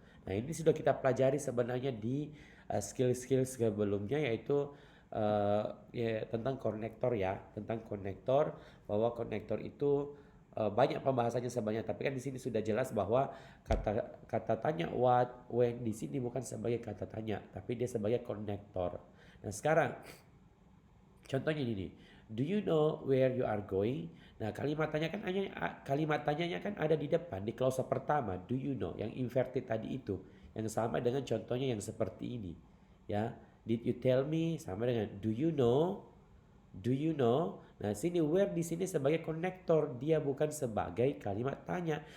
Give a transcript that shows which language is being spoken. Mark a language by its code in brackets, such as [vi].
[id] Nah, ini sudah kita pelajari sebenarnya di skill-skill sebelumnya, yaitu ya, tentang konektor ya, tentang konektor, bahwa konektor itu banyak pembahasannya sebenarnya, tapi kan di sini sudah jelas bahwa kata kata tanya what, when di sini bukan sebagai kata tanya, tapi dia sebagai konektor. Nah, sekarang contohnya ini nih. [en] Do you know where you are going? [id] Nah, kalimat tanyanya kan ada di depan di klausa pertama, [en] do you know, [id] yang inverted tadi itu, yang sama dengan contohnya yang seperti ini. [en] Ya, did you tell me [id] sama dengan [en] do you know? Do you know? [id] Nah, sini where di sini sebagai konektor, dia bukan sebagai kalimat tanya.